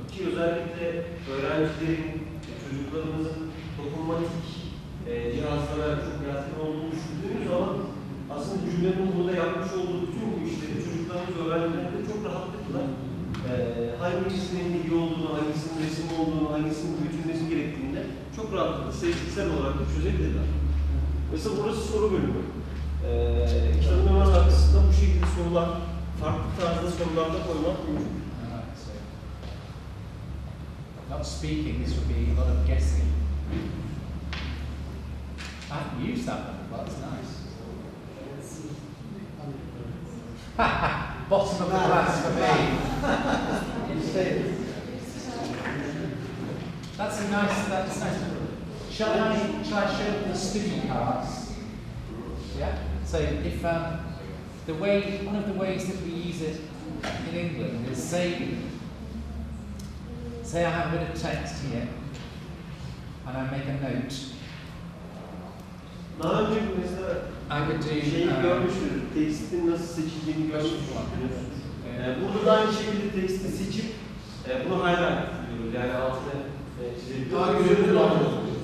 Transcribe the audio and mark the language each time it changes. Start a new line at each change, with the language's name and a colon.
Turkish: Ki özellikle öğrencilerin, çocuklarımızın dokunmatik cihazlara çok yatkın olduğunu düşündüğümüz zaman aslında Julian'ın burada yapmış olduğu bütün bu işleri çocuklarımız, öğrencilerinde çok rahatlıkla hangisinin bilgi olduğunu, hangisinin resim olduğunu, hangisinin büyütülmesi gerektiğini çok rahatlıkla sezgisel olarak da çözebilirler. Mesela burası soru bölümü. Kitabın hemen arkasında bu şekilde sorular, farklı tarzda sorular da koymak mümkün.
English: So not speaking, this would be a lot of guessing. I haven't used that one, but it's nice. Bottom of the class for me. That's nice. Shall I show the study cards? Yeah. So if one of the ways that we use it in England is say I have a bit of text here and I make a note.
Turkish: Daha önce mesela
English: I could do
Turkish: şeyi görmüştür, tekstin nasıl seçildiğini görmüştür. Burada da aynı şekilde teksti seçip bunu highlight ediyoruz. Yani altına çizebiliyoruz.